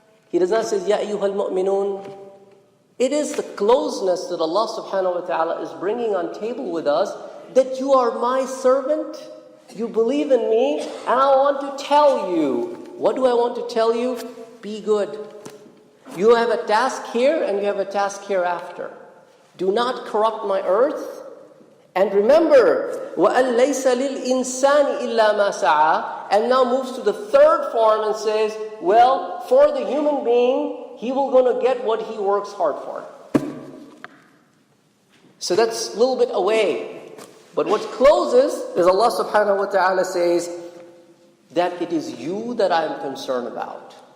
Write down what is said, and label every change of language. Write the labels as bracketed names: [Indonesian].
[English] He does not say, [Arabic] Ya ayyuhal mu'minun. [English] It is the closeness that Allah subhanahu wa ta'ala is bringing on table with us, that you are my servant, you believe in me, and I want to tell you. What do I want to tell you? Be good. You have a task here and you have a task hereafter. Do not corrupt my earth. And remember, [Arabic] وَأَن لَيْسَ لِلْإِنسَانِ إِلَّا مَا سَعَى. [English] And now moves to the third form and says, well, for the human being, he will going to get what he works hard for. So that's a little bit away. But what closes is Allah subhanahu wa ta'ala says that it is you that I am concerned about.